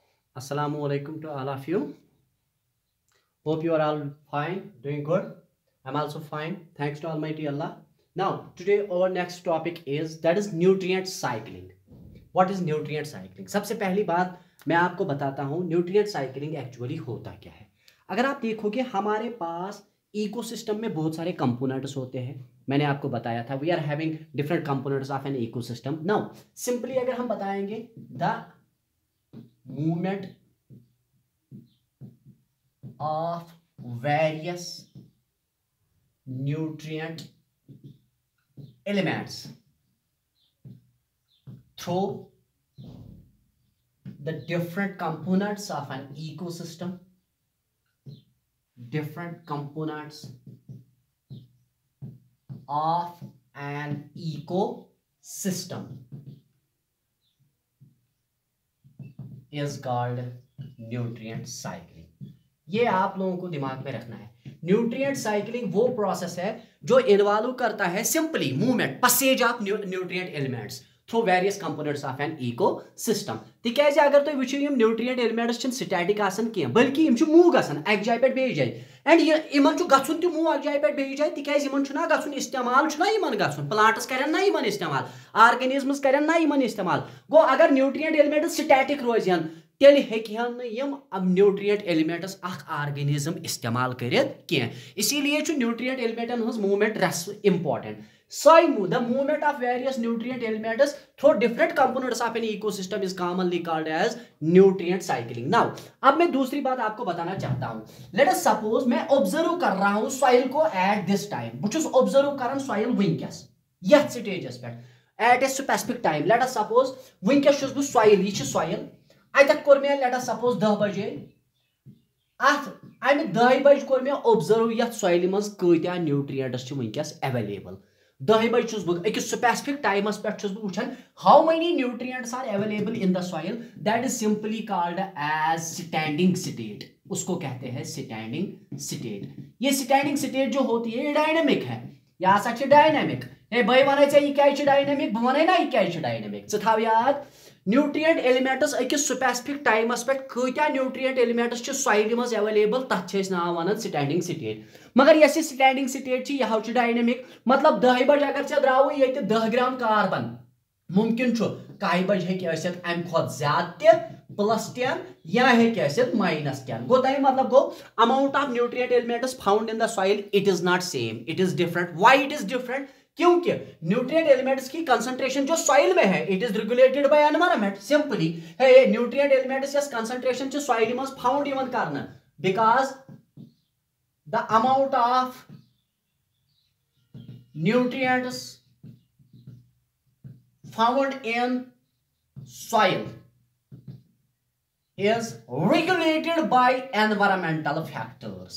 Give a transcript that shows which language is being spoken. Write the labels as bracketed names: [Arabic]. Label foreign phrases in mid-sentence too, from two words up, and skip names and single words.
[English] Assalamu alaikum to all of you. Hope you are all fine, doing good. I'm also fine. Thanks to Almighty Allah. Now, today our next topic is that is nutrient cycling. What is nutrient cycling? [Hindi] सबसे पहली बात मैं आपको बताता हूँ [English] nutrient cycling actually [Hindi] होता क्या है। अगर आप देखोगे हमारे पास इकोसिस्टम में बहुत सारे कंपोनेंट्स होते हैं। मैंने आपको बताया था [English] we are having different components of an ecosystem. now simply [Hindi] अगर हम बताएंगे [English] the movement of various nutrient elements through the different components of an ecosystem, different components of an ecosystem is called nutrient cycling. [Hindi] ये आप लोगों को दिमाग में रखना है। [English] nutrient cycling [Hindi] वो प्रोसेस है जो इन्वॉल्व करता है [English] simply movement passage of nutrient elements through various components of an ecosystem. [Kashmiri] तिकाज अगर तुम वुचो यम [English] nutrient elements [Kashmiri] स्टैटिक आसन कह बल्कि यम मूव गसन एक जाय पे बेस जाय एंड यमन गसन त मूव एक जाय पे बेस जाय तिकाज यमन छुना गसन इस्तेमाल छुना यमन गसन प्लांट्स करन ना यमन इस्तेमाल ऑर्गेनिजम्स करन ना यमन इस्तेमाल। गो अगर [English] nutrient elements static [Kashmiri] रोजन तेल हेकन यम [English] nutrient elements organism [Kashmiri] इस्तेमाल करें। इसीलिए न्यूट्रिएंट एलिमेंटन हज [English] movement important. the movement of various nutrient elements through different components of an ecosystem is commonly called as nutrient cycling. [Hindi] नाउ अब मैं दूसरी बात आपको बताना चाहता हूं। [English] let us suppose [Hindi] मैं ऑब्जर्व कर रहा हूं सॉइल को [English] at this time [Kashmiri] बुझुस ऑब्जर्व करन सॉइल वंकस यथ स्टेजस पे [English] at a specific time. let us suppose [Kashmiri] वंकस छुस बु सॉइल ये सॉइल अत कोर मे [English] let us suppose [Kashmiri] 10 बजे अमे 10 बजे कोर मे ऑब्जर्व यथ सॉइल मज कत्या न्यूट्रिएंट्स वंकस अवेलेबल। 10 बजे छुस बु एक स्पेसिफिक टाइमस पे छुस बु वुछन [English] how many nutrients are available in the soil. that is simply called as standing state. [Hindi] उसको कहते हैं [English] standing state. [Hindi] ये [English] standing state [Hindi] जो होती है ये डायनामिक है। [Kashmiri] यह हसा डायनामिक। हे भाई वन क्या डायनामिक बह वन ना यह क्या डायनामिक थाव याद। न्यूट्रिएंट एलिमेंट्स अकिस स्पेसिफिक टाइमस पे कत्या न्यूट्रिएंट एलिमेंट्स सॉइल मज अवेलेबल तथ नाव वन [English] standing state. [Kashmiri] मगर यह [English] standing state [Kashmiri] यह डायनामिक मतलब 10 बजे अगर ऐ द्राव ये 10 ग्राम कार्बन मुमकिन 1 बजे हे अम खुद ज्यादा +10 या -10 गो तमें मतलब गो [English] amount of nutrient elements found in the soil it is not same it is different. why it is different? [Hindi] क्योंकि [English] nutrient elements [Hindi] की कंसंट्रेशन जो सॉइल में है [English] it is regulated by environment. [Kashmiri] सिंपली है न्यूट्रिएंट एलिमेंट्स यस कंसंट्रेशन च सॉइल में फाउंड इवन करना [English] because the amount of nutrients found in soil is regulated by environmental factors.